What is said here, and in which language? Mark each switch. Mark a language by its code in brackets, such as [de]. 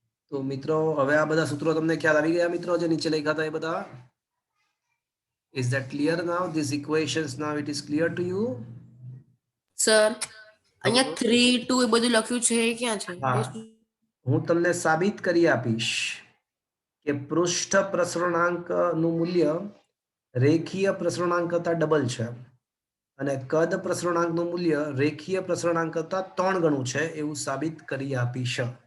[gu] તો મિત્રો હવે આ બધા સૂત્રો તમને ખ્યાલ આવી ગયા મિત્રો, જે નીચે લખ્યા હતા એ બધા? [en] Is that clear now? These equations now it is clear to you? [gu] Sir અહીંયા 3 2 એ બધું લખ્યું છે એ ક્યાં છે? હા, હું તમને સાબિત કરી આપીશ કે પૃષ્ઠ પ્રસરણાંકનું મૂલ્ય રેખીય પ્રસરણાંક કરતા ડબલ છે, અને કદ પ્રસરણાંકનું મૂલ્ય રેખીય પ્રસરણાંક કરતા 3 ગણું છે, એવું સાબિત કરી આપીશ.